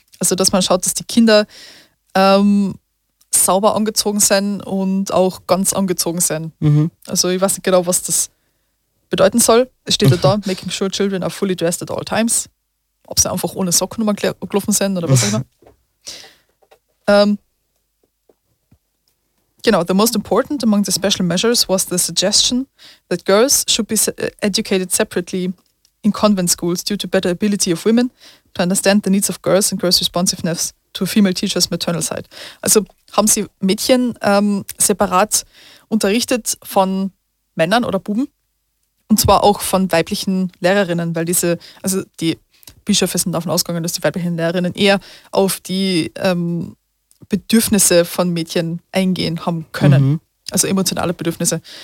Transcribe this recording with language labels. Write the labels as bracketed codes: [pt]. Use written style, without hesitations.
[de] Also, dass man schaut, dass die Kinder sauber angezogen sind und auch ganz angezogen sind. Mhm. Also, ich weiß nicht genau, was das bedeuten soll. Es steht da, [en] making sure children are fully dressed at all times. [de] Ob sie einfach ohne Socken nochmal gelaufen sind oder was auch immer. [en] Genau, the most important among the special measures was the suggestion that girls should be educated separately in convent schools due to better ability of women to understand the needs of girls and girls' responsiveness to a female teacher's maternal side. [de] Also haben sie Mädchen separat unterrichtet von Männern oder Buben und zwar auch von weiblichen Lehrerinnen, weil diese, also die Bischöfe sind davon ausgegangen, dass die weiblichen Lehrerinnen eher auf die Bedürfnisse von Mädchen eingehen haben können, also emotionale Bedürfnisse.